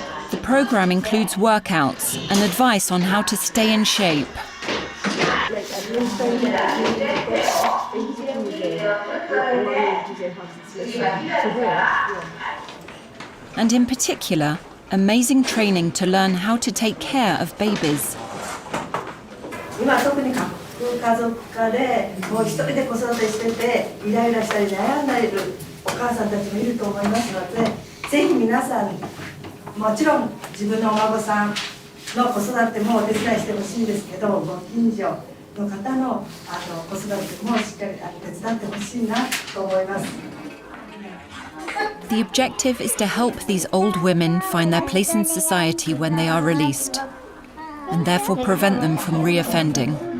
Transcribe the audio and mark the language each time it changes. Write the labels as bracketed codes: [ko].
[en] The program includes workouts and advice on how to stay in shape. And in particular, amazing training to learn how to take care of babies. [ja] 今特に家族化でもう一人で子育てしててイライラしたり悩んだりするお母さんたちもいると思いますので、ぜひ皆さんもちろん自分のお孫さんの子育てもお手伝いしてほしいんですけど、ご近所の方の子育てもしっかり手伝ってほしいなと思います。 [en] The objective is to help these old women find their place in society when they are released, and therefore prevent them from reoffending.